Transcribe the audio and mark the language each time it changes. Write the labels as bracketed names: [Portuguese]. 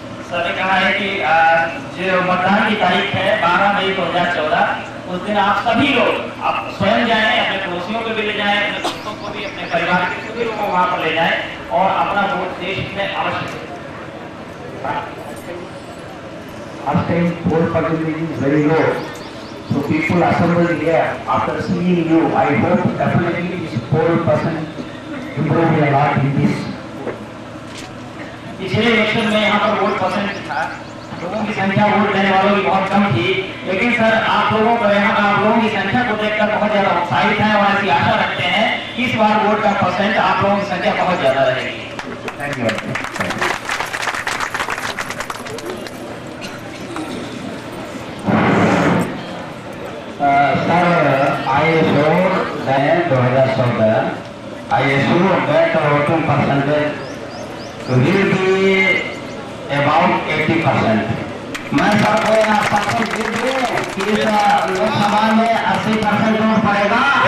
[Hindi] Sir ने कहा है कि जो मतदान की तारीख है 12 मई 2014 उस दिन आप सभी लोग आप स्वयं जाएं, अपने पड़ोसियों को भी ले जाएं, अपने दोस्तों को भी, अपने परिवार के सभी लोगों को वहां पर ले जाएं और अपना वोट देश में अवश्य दें। [English] Last time poll percentage is very low, so people assembled here. After seeing you, I hope definitely this poll percent improved a lot in this. [Hindi] पिछले इलेक्शन में यहाँ पर वोट परसेंट था, लोगों की संख्या वोट देने वालों की बहुत कम थी, लेकिन सर आप लोगों को यहाँ आप लोगों की संख्या को देखकर बहुत ज्यादा उत्साहित हैं और ऐसी आशा रखते हैं कि इस बार वोट का परसेंट आप लोगों की संख्या बहुत ज्यादा रहेगी। [English] Thank you. Sir, I assured that 2014, I assured that voting percentage will be about 80%. [Hindi] मैं सबको आश्वासन दे दूं कि इस लोकसभा में 80% वोट पड़ेगा।